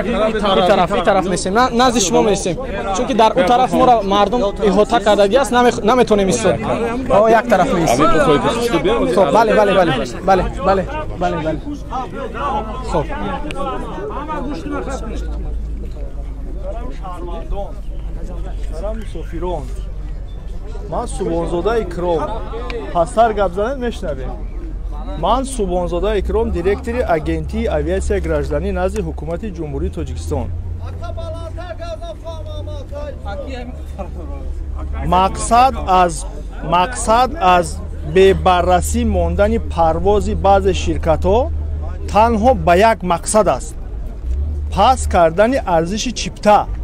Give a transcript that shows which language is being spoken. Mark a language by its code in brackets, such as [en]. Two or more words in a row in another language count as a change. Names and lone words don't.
[fa] این طرف میسیم نزد شما میسیم چون که در اون طرف ما را مردم احاطه کردگی است نمیتونیم ایستاد ما یک طرف میسیم خب بله خب محترم سفیران من سبحانزاده اکرام پسر گپ زدن میشنویم [tg] ман Субҳонзода Икром, директори агентии авиатсияи гражданӣ назди ҳукумати ҷумҳурии Тоҷикистон. мақсад аз бебаррасӣ мондани парвози баъзе ширкатҳо танҳо ба як мақсад аст: паст кардани арзиши чипта.